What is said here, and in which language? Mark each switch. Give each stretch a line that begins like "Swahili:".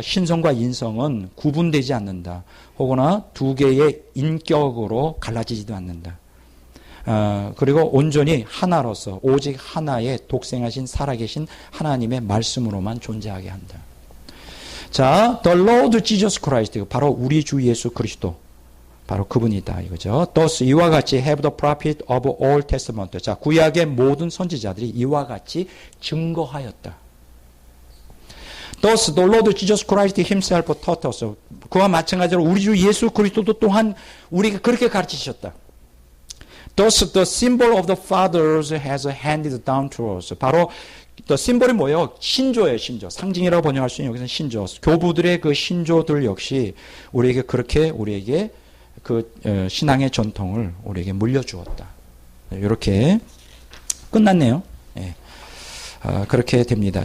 Korean: 신성과 인성은 구분되지 않는다. 혹은 두 개의 인격으로 갈라지지도 않는다. 그리고 온전히 하나로서 오직 하나의 독생하신 살아계신 하나님의 말씀으로만 존재하게 한다. 자,
English: the Lord Jesus Christ,
Korean: 바로 우리 주 예수 그리스도, 바로 그분이다 이거죠.
English: Thus
Korean: 이와 같이
English: have the prophet of all testament.
Korean: 자, 구약의 모든 선지자들이 이와 같이 증거하였다.
English: Thus the Lord Jesus Christ himself taught us.
Korean: 그와 마찬가지로 우리 주 예수 그리스도도 또한 우리에게 그렇게 가르치셨다.
English: Thus the symbol of the fathers has handed down to us.
Korean: 바로 the symbol이 뭐예요? 신조예요, 신조. 상징이라고 번역할 수 있는 여기서는 신조. 교부들의 그 신조들 역시 우리에게 그렇게 우리에게 그 신앙의 전통을 우리에게 물려주었다. 이렇게 끝났네요. 네. 그렇게 됩니다.